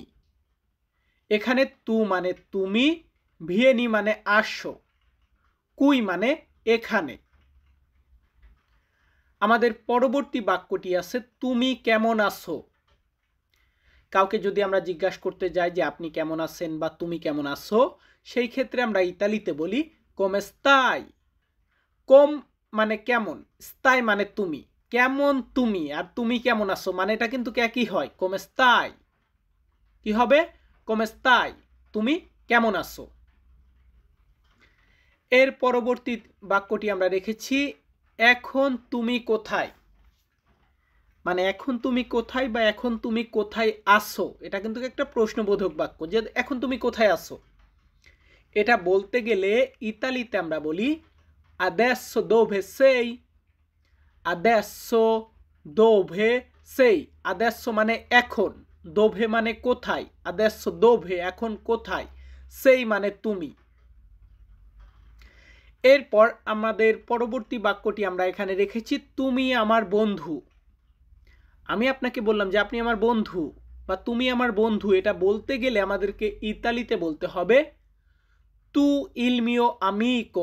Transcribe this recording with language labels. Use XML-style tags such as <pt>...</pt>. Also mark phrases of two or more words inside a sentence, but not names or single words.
<bn>এখানে তু মানে তুমি, ভিয়েনি মানে আসো, কুই মানে এখানে। আমাদের পরবর্তী বাক্যটি আছে তুমি কেমন আছো। কাউকে যদি আমরা জিজ্ঞাসা করতে যাই যে আপনি কেমন আছেন বা তুমি কেমন আছো, সেই ক্ষেত্রে আমরা ইতালিতে বলি</bn> <it>come stai।</it> <bn>কম মানে কেমন, স্তাই মানে তুমি, কেমন তুমি, আর তুমি কেমন আছো মানে এটা কিন্তু একই হয়,</bn> <it>come stai।</it> <bn>কি হবে?</bn> <it>come stai,</it> <bn>তুমি কেমন আছো। এর পরবর্তী বাক্যটি আমরা রেখেছি এখন তুমি কোথায়। মানে এখন তুমি কোথায় বা এখন তুমি কোথায় আসো, এটা কিন্তু একটা প্রশ্নবোধক বাক্য, যে এখন তুমি কোথায় আসো। এটা বলতে গেলে ইতালিতে আমরা বলি</bn> <it>adesso dove sei, adesso dove sei।</it> <bn>adesso মানে এখন, dove মানে কোথায়,</bn> <it>adesso dove</it> <bn>এখন কোথায়, sei মানে তুমি। এরপর আমাদের পরবর্তী বাক্যটি আমরা এখানে রেখেছি তুমি আমার বন্ধু। আমি আপনাকে বললাম যে আপনি আমার বন্ধু বা তুমি আমার বন্ধু, এটা বলতে গেলে আমাদেরকে ইতালিতে বলতে হবে</bn> <it>tu il mio amico.</it>